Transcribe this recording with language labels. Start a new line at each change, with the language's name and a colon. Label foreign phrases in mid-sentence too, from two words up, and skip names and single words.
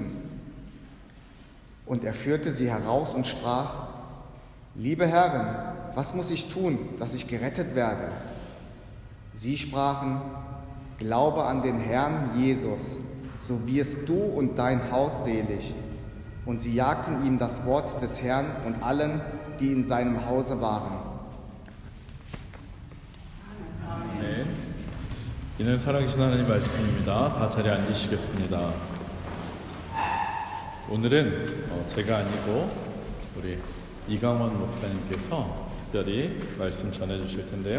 German: Und er führte sie heraus und sprach: Liebe Herren, was muss ich tun, dass ich gerettet werde? Sie sprachen: Glaube an den Herrn Jesus, so wirst du und dein Haus selig. Und sie jagten ihm das Wort des Herrn und allen, die in seinem Hause waren.
Korean: 이는 살아계신 하나님 말씀입니다. 다 자리에 앉으시겠습니다. 오늘은 제가 아니고 우리 이강원 목사님께서 특별히 말씀 전해주실 텐데요.